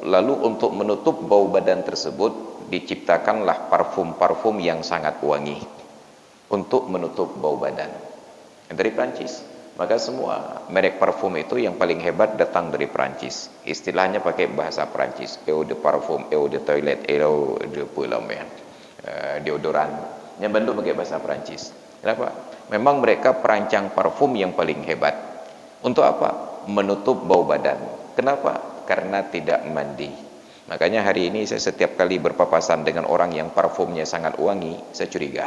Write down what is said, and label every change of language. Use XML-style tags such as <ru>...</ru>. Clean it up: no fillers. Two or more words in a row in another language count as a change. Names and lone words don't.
<id>Lalu untuk menutup bau badan tersebut, diciptakanlah parfum-parfum yang sangat wangi untuk menutup bau badan. Dari Prancis. Maka semua merek parfum itu yang paling hebat datang dari Prancis. Istilahnya pakai bahasa Prancis.</id> <fr>Eau de parfum, eau de toilette, eau de pulamé.</fr> <id>Deodoran yang bentuk pakai bahasa Perancis. Kenapa? Memang mereka perancang parfum yang paling hebat. Untuk apa? Menutup bau badan. Kenapa? Karena tidak mandi. Makanya hari ini saya setiap kali berpapasan dengan orang yang parfumnya sangat wangi, saya curiga.</id>